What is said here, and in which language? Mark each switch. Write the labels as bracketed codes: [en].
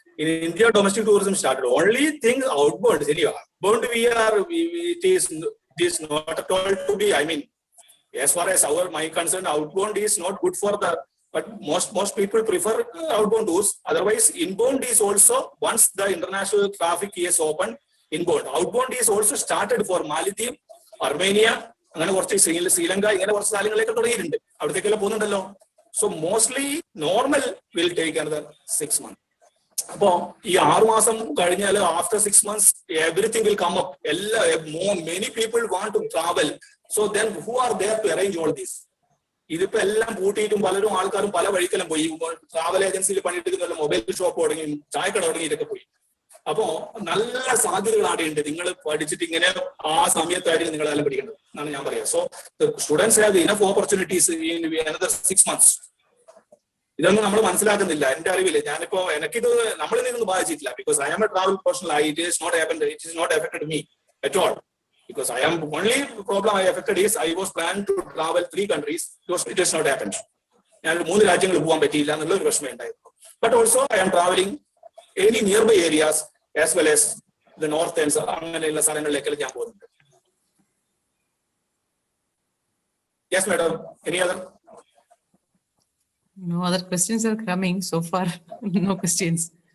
[en] In India, domestic tourism started. Only thing outbound. Outbound it is not at all to be. I mean, as far as my concern, outbound is not good for the. But most people prefer outbound tours. Otherwise, inbound is also, once the international traffic is open, inbound. Outbound is also started for Maldives, Armenia, [ml] അങ്ങനെ കുറച്ച് ശ്രീലങ്ക, ഇങ്ങനെ കുറച്ച് സ്ഥലങ്ങളിലേക്ക് തുടങ്ങിയിട്ടുണ്ട്. അവിടത്തേക്കെല്ലാം പോകുന്നുണ്ടല്ലോ. [en] So mostly normal will take another 6 months. [ml] അപ്പോ ഈ 6 മാസം കഴിഞ്ഞാൽ [en] After 6 months everything will come up. Many people want to travel. So then who are there to arrange all this? [ml] ഇതിപ്പോ എല്ലാം പൂട്ടിയിട്ടും പലരും ആൾക്കാരും പല വഴിക്കെല്ലാം പോയി. ട്രാവൽ ഏജൻസിയിൽ പണിയെടുക്കുന്ന മൊബൈൽ ഷോപ്പ് തുടങ്ങി, ചായക്കട തുടങ്ങി, ഇതൊക്കെ പോയി. അപ്പോ നല്ല സാധ്യതകൾ ആടെയുണ്ട്. നിങ്ങൾ പഠിച്ചിട്ട് ഇങ്ങനെ ആ സമയത്തായിരിക്കും നിങ്ങൾ എല്ലാം പഠിക്കേണ്ടത് എന്നാണ് ഞാൻ പറയാം. [en] So students have enough opportunities in another 6 months. [ml] ഇതൊന്നും നമ്മൾ മനസ്സിലാക്കുന്നില്ല. എന്റെ അറിവില് ഞാനിപ്പോ എനിക്കിത് നമ്മളിൽ നിന്നും ബാധിച്ചിട്ടില്ല. [en] Because I am a travel professional. It is not affected me at all. Because I am only problem I affected is I was planning to travel 3 countries. It has not happened. [ml] ഞാൻ 3 രാജ്യങ്ങളിൽ പോകാൻ പറ്റിയില്ല എന്നുള്ള ഒരു പ്രശ്നം ഉണ്ടായിരുന്നു. [en] But also I am traveling any nearby areas as well as the north and [ml] അങ്ങനെയുള്ള സ്ഥലങ്ങളിലേക്ക് ഞാൻ പോകുന്നുണ്ട്. [en] Yes, madam. Any other? No other questions are coming so far. No questions.